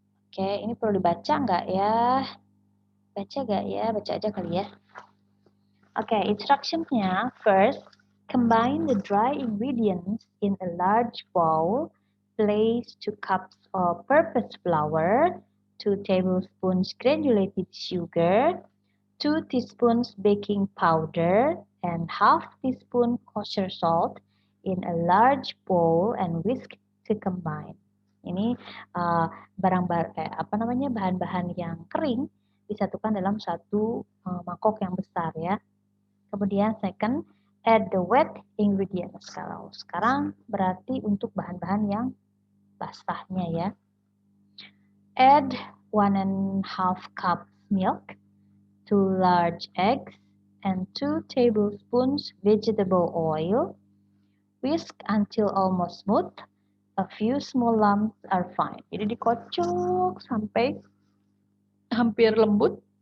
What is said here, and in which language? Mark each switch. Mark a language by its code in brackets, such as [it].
[id] Oke, ini perlu dibaca nggak ya? Baca nggak ya? Baca aja kali ya. [en] Oke, instructions-nya, first, combine the dry ingredients in a large bowl, place 2 cups all-purpose flour, 2 tablespoons granulated sugar, 2 teaspoons baking powder, and half teaspoon kosher salt in a large bowl and whisk to combine. [id] Ini bahan-bahan yang kering disatukan dalam satu mangkok yang besar ya. Kemudian [en] second, add the wet ingredients. [id] Kalau sekarang berarti untuk bahan-bahan yang basahnya ya. [en] Add 1.5 cup milk, 2 large eggs, and 2 tablespoons vegetable oil. Whisk until almost smooth. A few small lumps are fine. [id] Jadi dikocok sampai hampir lembut.